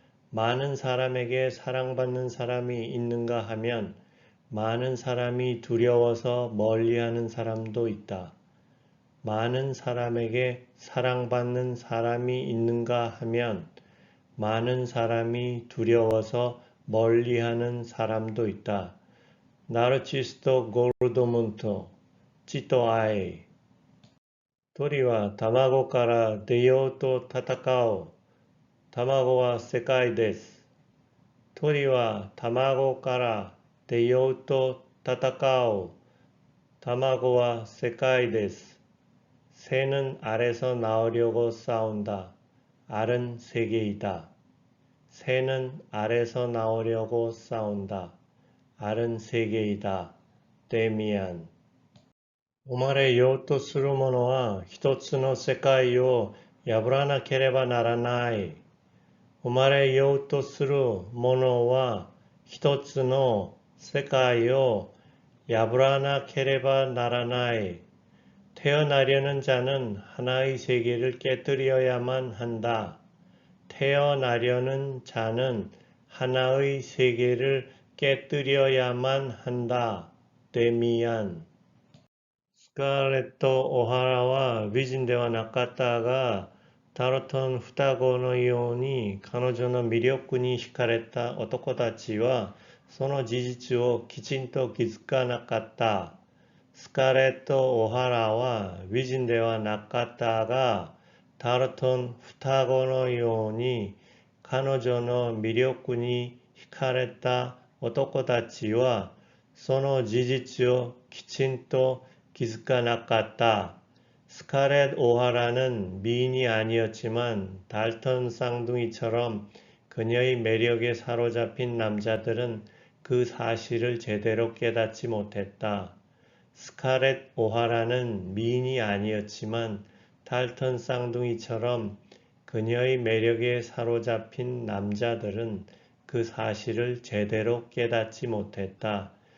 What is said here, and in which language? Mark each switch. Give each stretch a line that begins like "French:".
Korean: 많은 사람에게 사랑받는 사람이 있는가 하면 많은 사람이 두려워서 멀리하는 사람도 있다. 많은 사람에게 사랑받는 사람이 있는가 하면 많은 사람이 두려워서 멀리하는 사람도 있다. 나르치스토 골드문트, 치토아이.
Japanese: 鳥は卵から出ようと戦う。卵は世界です。鳥は卵から出ようと戦う. 卵は世界です.
Korean: 새는 알에서 나오려고 싸운다. 알은 세계이다. 새는 알에서 나오려고 싸운다. 알은 세계이다. 데미안.
Japanese: 生まれようとするものは一つの世界を破らなければならない。生まれようとするものは一つの世界を破らなければならない.
Korean: 태어나려는 자는 하나의 세계를 깨뜨려야만 한다. 태어나려는 자는 하나의 세계를 깨뜨려야만 한다. 데미안.
Japanese: スカーレット・オハラは美人ではなかったが、タロトン双子のように彼女の魅力に惹かれた男たちはその事実をきちんと気づかなかった。スカーレット・オハラは美人ではなかったが、タロトン双子のように彼女の魅力に惹かれた男たちはその事実をきちんと気づかなかった.
Korean: 스카렛 오하라는 미인이 아니었지만 달턴 쌍둥이처럼 그녀의 매력에 사로잡힌 남자들은 그 사실을 제대로 깨닫지 못했다. 스카렛 오하라는 미인이 아니었지만 달턴 쌍둥이처럼 그녀의 매력에 사로잡힌 남자들은 그 사실을 제대로 깨닫지 못했다.